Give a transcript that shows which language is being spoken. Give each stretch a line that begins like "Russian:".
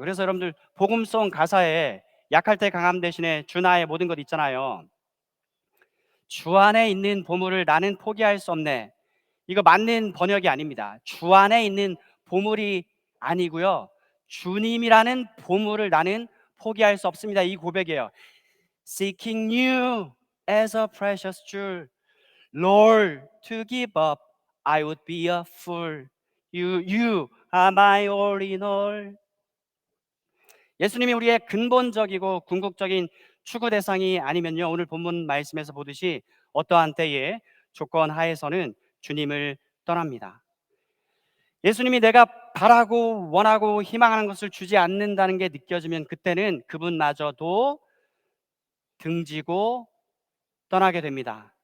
Korean: 그래서 여러분들 복음송 가사에 약할 때 강함 대신에 주 나의 모든 것 있잖아요. 주 안에 있는 보물을 나는 포기할 수 없네. 이거 맞는 번역이 아닙니다. 주 안에 있는 보물이 아니고요, 주님이라는 보물을 나는 포기할 수 없습니다. 이 고백이에요.
English: Seeking you as a precious jewel, Lord, to give up, I would be a fool. You are my all in all.
Korean: 예수님이 우리의 근본적이고 궁극적인 추구 대상이 아니면요, 오늘 본문 말씀에서 보듯이 어떠한 때에 조건 하에서는 주님을 떠납니다. 예수님이 내가 바라고 원하고 희망하는 것을 주지 않는다는 게 느껴지면 그때는 그분마저도 등지고 떠나게 됩니다.